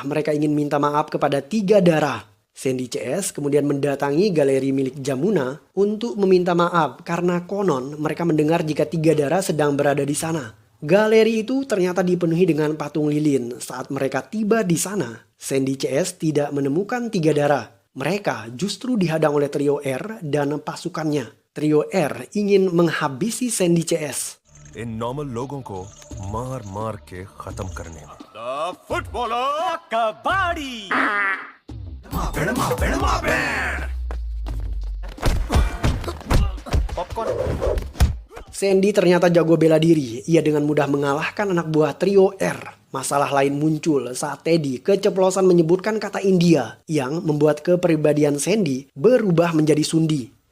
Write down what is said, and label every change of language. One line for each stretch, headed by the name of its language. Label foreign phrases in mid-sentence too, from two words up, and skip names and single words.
Indonesian: Mereka ingin minta maaf kepada tiga darah. Sandy CS kemudian mendatangi galeri milik Jamuna untuk meminta maaf karena konon mereka mendengar jika tiga darah sedang berada di sana. Galeri itu ternyata dipenuhi dengan patung lilin. Saat mereka tiba di sana, Sandy CS tidak menemukan tiga darah. Mereka justru dihadang oleh Trio R dan pasukannya. Trio R ingin menghabisi Sandy CS.
Hindi: इन नॉर्मल लोगों को मार मार के खत्म करने में कबाड़ी.
Indonesian: Sandy ternyata jago bela diri. Ia dengan mudah mengalahkan anak buah Trio R. Masalah lain muncul saat Teddy keceplosan menyebutkan kata India yang membuat kepribadian Sandy berubah menjadi Sundi.